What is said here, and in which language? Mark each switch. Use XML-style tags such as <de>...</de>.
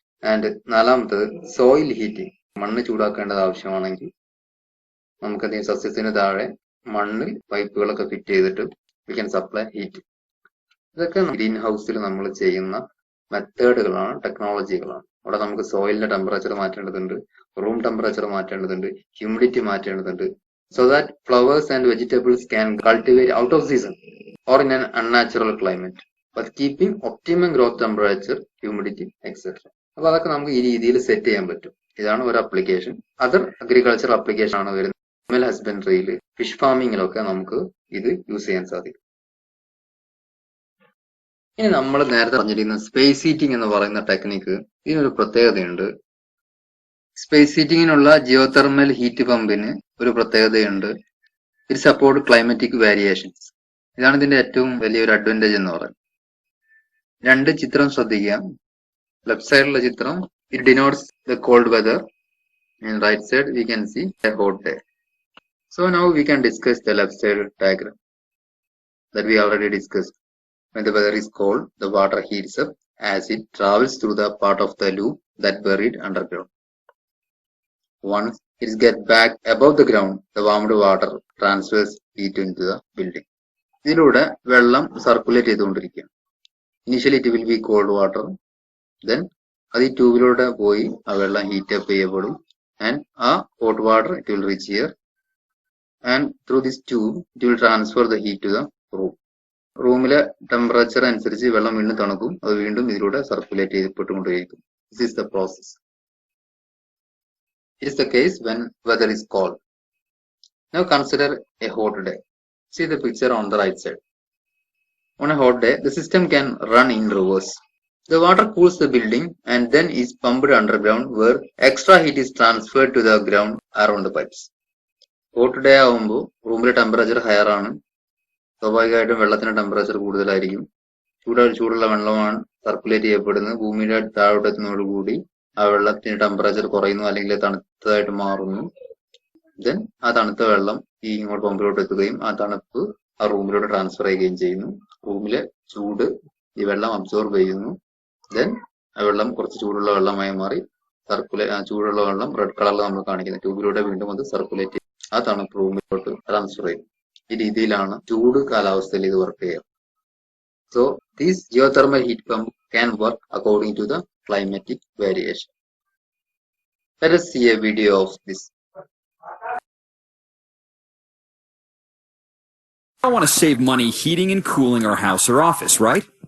<ml>And നാലാമത്തത് soil heating. മണ്ണ് ചൂടാക്കേണ്ടത് ആവശ്യമാണെങ്കിൽ നമുക്കധികം സസ്യത്തിന് താഴെ മണ്ണിൽ പൈപ്പുകളൊക്കെ ഫിറ്റ് ചെയ്തിട്ട്</ml> <en>We can supply heat.</en> <ml>ഇതൊക്കെ ഗ്രീൻ ഹൗസിൽ നമ്മൾ ചെയ്യുന്ന മെത്തേഡുകളാണ്, ടെക്നോളജികളാണ്. അവിടെ നമുക്ക് സോയിലിന്റെ ടെമ്പറേച്ചർ മാറ്റേണ്ടതുണ്ട്, റൂം ടെമ്പറേച്ചർ മാറ്റേണ്ടതുണ്ട്, ഹ്യൂമിഡിറ്റി മാറ്റേണ്ടതുണ്ട്.</ml> <en>So that flowers and vegetables can cultivate out of season or in an unnatural climate, but keeping optimum growth temperature, humidity, etc.</en> <ml>അപ്പൊ അതൊക്കെ നമുക്ക് ഈ രീതിയിൽ സെറ്റ് ചെയ്യാൻ പറ്റും. ഇതാണ് ഒരു അപ്ലിക്കേഷൻ. അതർ അഗ്രികൾച്ചർ ആപ്ലിക്കേഷൻ ആണ് വരുന്നത്. അനിമൽ ഹസ്ബൻഡറിയിൽ, ഫിഷ് ഫാമിങ്ങിലൊക്കെ നമുക്ക് ഇത് യൂസ് ചെയ്യാൻ സാധിക്കും. ഇനി നമ്മൾ നേരത്തെ പറഞ്ഞിരിക്കുന്ന സ്പേസ് ഹീറ്റിംഗ് എന്ന് പറയുന്ന ടെക്നിക്ക്, ഇതിനൊരു പ്രത്യേകതയുണ്ട്. സ്പേസ് ഹീറ്റിങ്ങിനുള്ള ജിയോതെർമൽ ഹീറ്റ് പമ്പിന് ഒരു പ്രത്യേകതയുണ്ട്. ഇത്</ml> <en>Support climatic variations.</en> <ml>ഇതാണ് ഇതിന്റെ ഏറ്റവും വലിയൊരു അഡ്വാൻറ്റേജ് എന്ന് പറയുന്നത്. രണ്ട് ചിത്രം ശ്രദ്ധിക്കുക. ലെഫ്റ്റ് സൈഡിലുള്ള ചിത്രം,</ml> <en>it denotes the cold weather, and right side we can see a hot day. So now we can discuss the left side diagram that we already discussed. When the weather is cold, the water heats up as it travels through the part of the loop that buried underground. Once it gets back above the ground, the warmed water transfers heat into the building.</en> <ml>ഇതിലൂടെ വെള്ളം circulate ചെയ്തുകൊണ്ടിരിക്കുക.</ml> <en>initially it will be cold water,</en> <ml>then അത് ഈ ട്യൂബിലൂടെ പോയി ആ വെള്ളം heat up ചെയ്യപ്പെടും.</ml> <en>And ആ hot water it will reach here, and through this tube it will transfer the heat to the room.</en> <ml>റൂമിലെ ടെമ്പറേച്ചർ അനുസരിച്ച് വെള്ളം വീണ്ടും തണുക്കും, അത് വീണ്ടും ഇതിലൂടെ circulate ചെയ്യപ്പെട്ടുകൊണ്ടേയിരിക്കും.</ml> <en>This is the process. It is the case when weather is cold. Now consider a hot day. See the picture on the right side. On a hot day, the system can run in reverse. The water cools the building and then is pumped underground, where extra heat is transferred to the ground around the pipes.</en> <ml>Hot day ആവുമ്പോൾ റൂമിലെ temperature higher ആണ്, സ്വാഭാവികമായിട്ടും വെള്ളത്തിന്റെ temperature കൂടുതലായിരിക്കും. ചൂടുള്ള വെള്ളമാണ് circulate ചെയ്യപ്പെടുന്നത്. ഭൂമിയുടെ താഴോട്ടെത്തുന്നതോടുകൂടി ആ വെള്ളത്തിന്റെ ടെമ്പറേച്ചർ കുറയുന്നു, അല്ലെങ്കിൽ തണുത്തതായിട്ട് മാറുന്നു. ദെൻ ആ തണുത്ത വെള്ളം ഈ ഇങ്ങോട്ട് പമ്പിലോട്ട് എത്തുകയും ആ തണുപ്പ് ആ റൂമിലോട്ട് ട്രാൻസ്ഫർ ചെയ്യുകയും ചെയ്യുന്നു. റൂമിലെ ചൂട് ഈ വെള്ളം അബ്സോർബ് ചെയ്യുന്നു. ദെൻ ആ വെള്ളം കുറച്ച് ചൂടുള്ള വെള്ളമായി മാറി ചൂടുള്ള വെള്ളം റെഡ് കളറിൽ നമ്മൾ കാണിക്കുന്നത് ട്യൂബിലൂടെ വീണ്ടും അത് സർക്കുലേറ്റ് ചെയ്യും, ആ തണുപ്പ് റൂമിലോട്ട് ട്രാൻസ്ഫർ ചെയ്യും. ഈ രീതിയിലാണ് ചൂട് കാലാവസ്ഥയിൽ ഇത് വർക്ക് ചെയ്യുക.</ml> <en>So this geothermal heat pump can work according to the climatic variation. Let us see a video of this. I want to save money heating and cooling our house or office, right?</en>